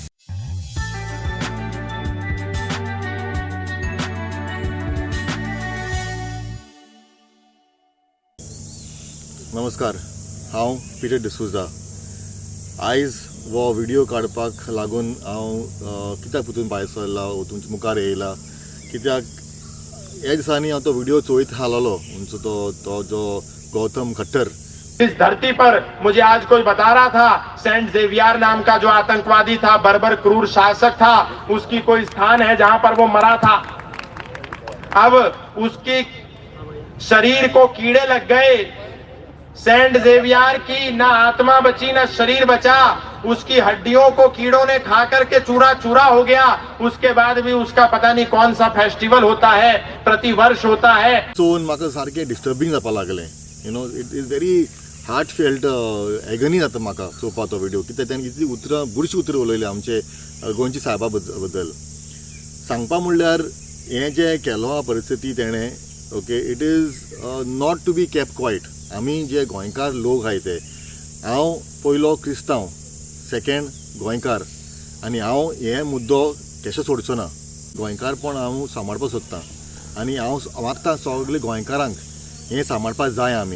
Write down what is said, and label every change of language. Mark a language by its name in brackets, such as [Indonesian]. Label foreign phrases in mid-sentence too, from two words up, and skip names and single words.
[Konkani] नमस्कार, हांव पिटर डिसूजा. आयज हो व्हिडिओ काडपाक लागून हांव कित्याक परतून भायर सरला तुमच्या मुखार येयला कित्याक ह्या दिसांनी हांव तो व्हिडिओ चोयत हालोलो म्हणजे तो जो गौतम खट्टर. [Hindi] इस धरती पर मुझे आज कोई बता रहा था सेंट जेवियर नाम का जो आतंकवादी था, बर्बर क्रूर शासक था, उसकी कोई स्थान है जहां पर वो मरा था. अब उसकी शरीर को कीड़े लग गए. सेंट जेवियर की ना आत्मा बची ना शरीर बचा. उसकी हड्डियों को कीड़ों ने खा करके चूरा चूरा हो गया. उसके बाद भी उसका पता नहीं कौन सा फेस्टिवल होता है, प्रति वर्ष होता है. [Konkani] चोवन म्हाका सारकें डिस्टर्बिंग जावपाक लागलें. [English] you know it is very heart felt agony [Konkani] जाता म्हाका चोवपाक तो व्हिडिओ. कित्याक तेणें कितली उतरां बुरशीं उतरां उलयली आमचे गोंयची सायबा बद्दल. सांगपा म्हणल्यार हें जें केलो हा परिस्थिती तेणें [English] ok it is not to be kept quiet. [Konkani] आमी जे गोंयकार लोक आहाय ते हांव पयलो क्रिस्तांव, सेकेंड गोंयकार आनी हांव हे मुद्दो केशे सोडचो ना. गोंयकारपण हांव सांबाळपाक सोदतां आनी हांव मागतां सगळे गोंयकारांक हें सांबाळपाक जाय आमी.